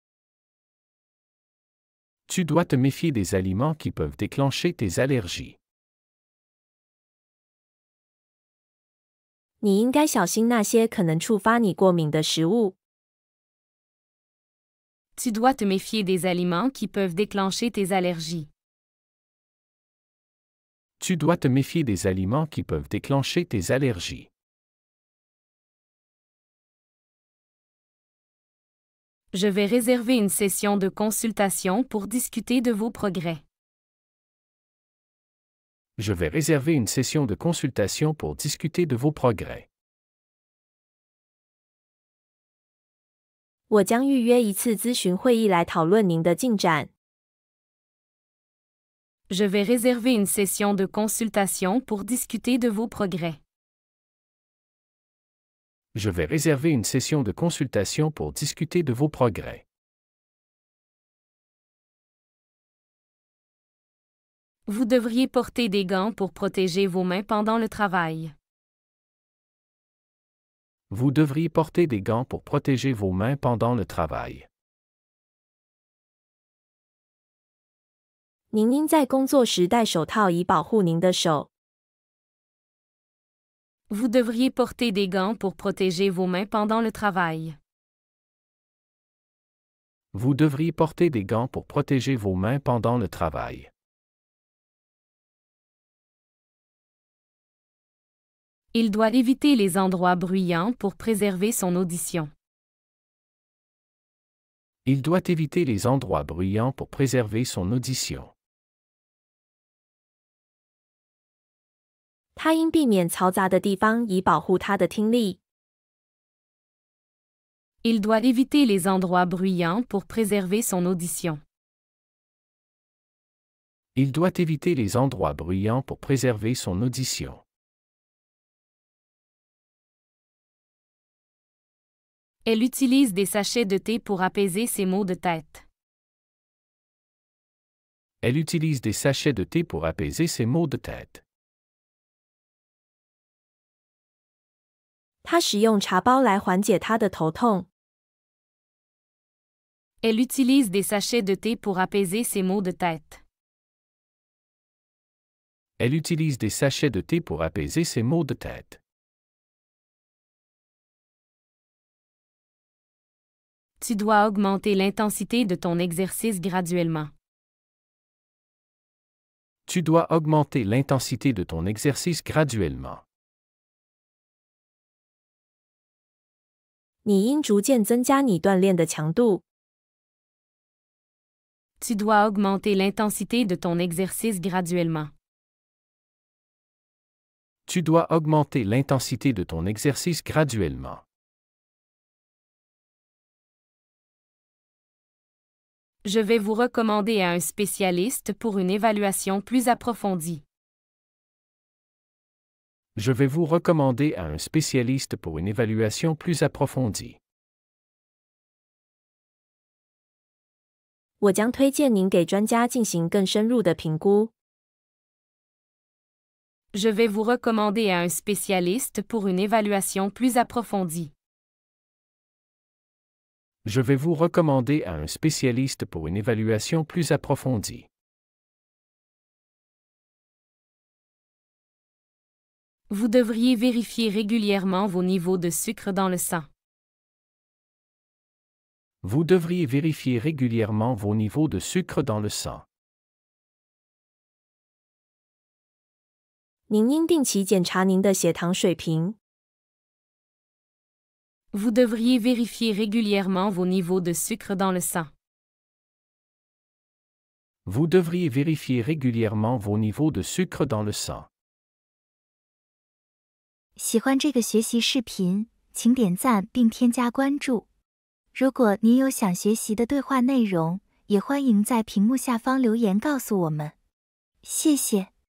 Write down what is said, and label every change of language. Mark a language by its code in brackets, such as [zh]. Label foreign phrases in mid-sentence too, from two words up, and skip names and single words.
[fr] Tu dois te méfier des aliments qui peuvent déclencher tes allergies. [zh] 你应该小心那些可能触发你过敏的食物。 [fr] Tu dois te méfier des aliments qui peuvent déclencher tes allergies. Tu dois te méfier des aliments qui peuvent déclencher tes allergies. Je vais réserver une session de consultation pour discuter de vos progrès. Je vais réserver une session de consultation pour discuter de vos progrès. [zh] 我将预约一次咨询会议来讨论您的进展。 [fr] Je vais réserver une session de consultation pour discuter de vos progrès. Je vais réserver une session de consultation pour discuter de vos progrès. Vous devriez porter des gants pour protéger vos mains pendant le travail. Vous devriez porter des gants pour protéger vos mains pendant le travail. [zh] 您应在工作时戴手套以保护您的手。 [fr] Vous devriez porter des gants pour protéger vos mains pendant le travail. Vous devriez porter des gants pour protéger vos mains pendant le travail. Il doit éviter les endroits bruyants pour préserver son audition. Il doit éviter les endroits bruyants pour préserver son audition. [zh] 他应避免嘈杂的地方以保护他的听力。 [fr] Il doit éviter les endroits bruyants pour préserver son audition. Il doit éviter les endroits bruyants pour préserver son audition. Elle utilise des sachets de thé pour apaiser ses maux de tête. Elle utilise des sachets de thé pour apaiser ses maux de tête. [zh] 他使用茶包来缓解他的头痛。 [fr] Elle utilise des sachets de thé pour apaiser ses maux de tête. Elle utilise des sachets de thé pour apaiser ses maux de tête. Tu dois augmenter l'intensité de ton exercice graduellement. Tu dois augmenter l'intensité de ton exercice graduellement. [zh] 你应逐渐增加你锻炼的强度。 [fr] Tu dois augmenter l'intensité de ton exercice graduellement. Tu dois augmenter l'intensité de ton exercice graduellement. Je vais vous recommander à un spécialiste pour une évaluation plus approfondie. Je vais vous recommander à un spécialiste pour une évaluation plus approfondie. [zh] 我将推荐您给专家进行更深入的评估。 [fr] Je vais vous recommander à un spécialiste pour une évaluation plus approfondie. Je vais vous recommander à un spécialiste pour une évaluation plus approfondie. Vous devriez vérifier régulièrement vos niveaux de sucre dans le sang. Vous devriez vérifier régulièrement vos niveaux de sucre dans le sang. [zh] 您应定期检查您的血糖水平。 [fr] Vous devriez vérifier régulièrement vos niveaux de sucre dans le sang. Vous devriez vérifier régulièrement vos niveaux de sucre dans le sang. [zh] 喜欢这个学习视频，请点赞并添加关注。如果您有想学习的对话内容，也欢迎在屏幕下方留言告诉我们。谢谢。